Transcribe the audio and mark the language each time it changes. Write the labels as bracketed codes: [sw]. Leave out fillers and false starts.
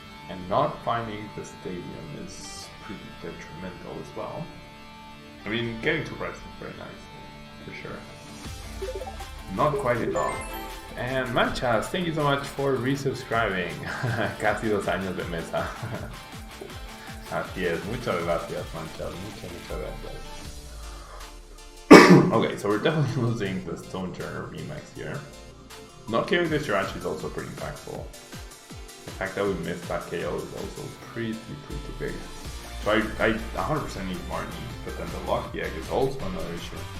[en] And not finding the stadium is pretty detrimental as well. I mean, getting to rest is very nice, for sure. Not quite enough. And Manchas, thank you so much for resubscribing. [es] Casi 2 años de mesa. Así es, muchas gracias, Manchas. Muchas gracias. [en] Okay, so we're definitely losing the Stonjourner VMAX here. Not killing this Jirachi is also pretty impactful. The fact that we missed that KO is also pretty big. So I 100% need Marnie, but then the Lucky Egg is also another issue.